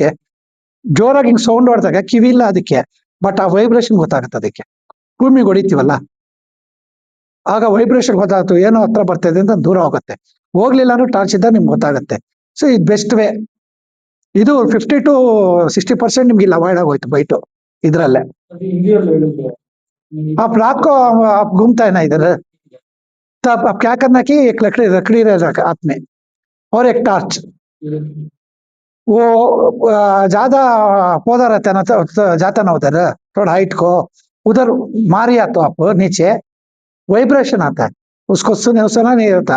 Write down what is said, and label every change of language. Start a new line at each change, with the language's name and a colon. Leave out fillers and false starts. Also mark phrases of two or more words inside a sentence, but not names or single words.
Kannada: ಜೋರಾಗಿ ಹಿಂಗ್ ಸೌಂಡ್ ಹೊಡೆದಾಗ ಕಿವಿ ಇಲ್ಲ ಅದಕ್ಕೆ, ಬಟ್ ಆ ವೈಬ್ರೇಷನ್ ಗೊತ್ತಾಗುತ್ತೆ ಅದಕ್ಕೆ. ಭೂಮಿಗೆ ಹೊಡಿತೀವಲ್ಲ, ಆಗ ವೈಬ್ರೇಷನ್ ಗೊತ್ತಾಗ್ತು, ಏನೋ ಹತ್ರ ಬರ್ತಿದೆ ಅಂತ ದೂರ ಹೋಗುತ್ತೆ. ಹೋಗ್ಲಿಲ್ಲ ಅಂದ್ರೆ ಟಾರ್ಚ್ ಇದ್ದಾಗ ನಿಮ್ಗೆ ಗೊತ್ತಾಗುತ್ತೆ. ಸೊ ಇದು
English: best way.
Kannada: ಇದು 50 to 60% ನಿಮ್ಗೆ ಇಲ್ಲಿ ಅವಾಯ್ಡ್ ಆಗೋಯ್ತು ಬೈಟು ಇದ್ರಲ್ಲೇ.
Hindi: आप रात को आप घूमता है ना इधर, तो आप क्या करना कि एक लकड़ी लकड़ी रह हाथ में और एक टॉर्च. वो ज्यादा पौधा रहता है ना, तो जाता ना उधर थोड़ा हाइट को, उधर मारिया तो आप नीचे वाइब्रेशन आता है, उसको सुना नहीं होता.